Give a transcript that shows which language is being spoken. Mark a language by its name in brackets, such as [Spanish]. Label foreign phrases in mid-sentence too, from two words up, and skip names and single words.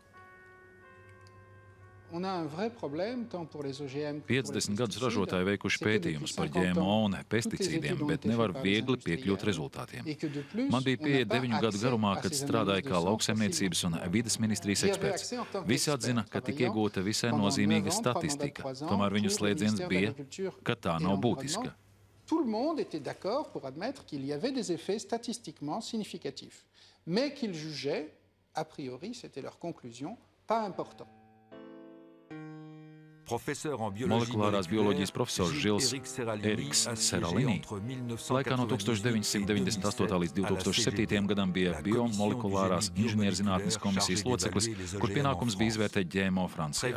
[Latvian] 50 gadus ražotāji veikuši pētījumus par GMO un pesticīdiem, bet nevar viegli piekļūt rezultātiem. Man bija pieeja 9 gadu garumā, kad strādāju kā lauksaimniecības un vides ministrijas eksperts. Visi atzina, ka tika iegūta visai nozīmīga statistika, tomēr viņu slēdziens bija, ka tā nav būtiska. [French] Tout le monde était d'accord pour admettre qu'il y avait des effets statistiquement significatifs, mais qu'ils jugeaient, a priori, c'était leur conclusion, pas importants. [Latvian] Molekulārās bioloģijas profesors Žils Eriks Seralini laikā no 1998. līdz 2007. gadam bija biomolekulārās inženierzinātnes komisijas loceklis, kur pienākums bija izvērtēt GMO Francijā.